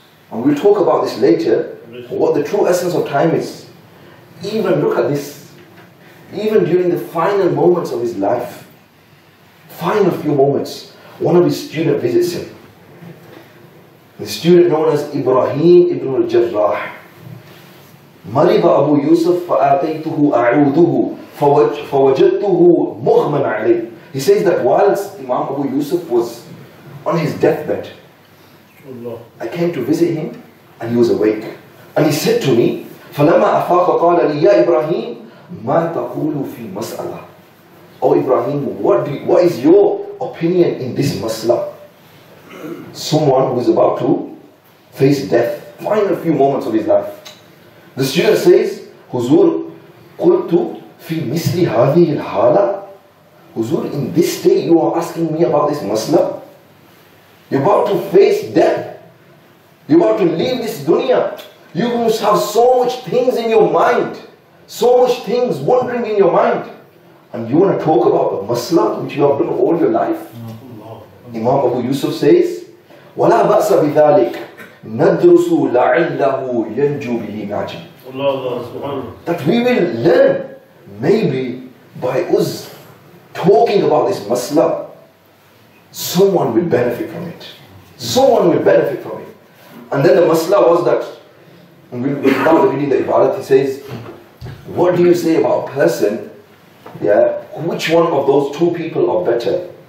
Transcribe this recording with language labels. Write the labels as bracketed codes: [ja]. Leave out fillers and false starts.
[en] And we'll talk about this later, what the true essence of time is. Even look at this. Even during the final moments of his life, final few moments, one of his students visits him. The student known as Ibrahim ibn al-Jarrah. [ar] مرض أبو يوسف فآتيته أعوذه فوجدته مغمى عليه. [en] He says that whilst Imam Abu Yusuf was on his deathbed, I came to visit him and he was awake. And he said to me, [ar] فَلَمَّا أَفَاقَ قَالَ لِي يَا إِبْرَاهِيم مَا تَقُولُ فِي مَسْأَلَةٍ. [en] Oh Ibrahim, what is your opinion in this masla? Someone who is about to face death, final few moments of his life. The student says, Huzur, [ar] قُلْتُ فِي مِثْلِ هَذِهِ الْحَالَةِ. [en] Huzur, in this state you are asking me about this masla? You're about to face death. You're about to leave this dunya. You must have so much things in your mind. So much things wandering in your mind. And you want to talk about a masla which you have done all your life? Imam Abu Yusuf says, [ar] وَلَا بَأْسَ بِذَلِكَ نَدْرُسُ لَعِلَّهُ يَنْجُو بِهِ نَاجٍ. [en] That we will learn, maybe by us talking about this masla, someone will benefit from it. Someone will benefit from it. And then the masla was that, without reading the ibarat, he says, what do you say about a person, which one of those two people are better?